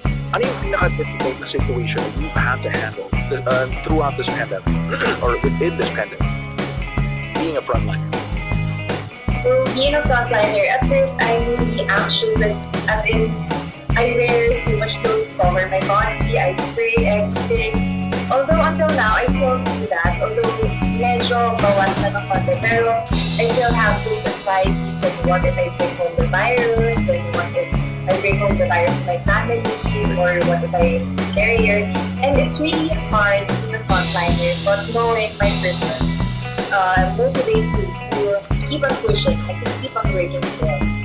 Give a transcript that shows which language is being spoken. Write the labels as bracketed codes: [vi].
[tl] Ano yung pinaka-difficult na [en] situation that you've had to handle throughout this pandemic, or within this pandemic, being a frontliner? So being a frontliner, at first I'm really anxious as in I wear so much clothes to cover my body, I spray everything. Although until now, I still do that. Although [tl] medyo bawas na ng konti. Pero [en] I still have those anxieties like what if I bring home the virus, then what if I bring home the virus to my family, or what if I carry it. And it's really hard being a frontliner, but knowing my purpose motivates me to keep on pushing and to keep on working still.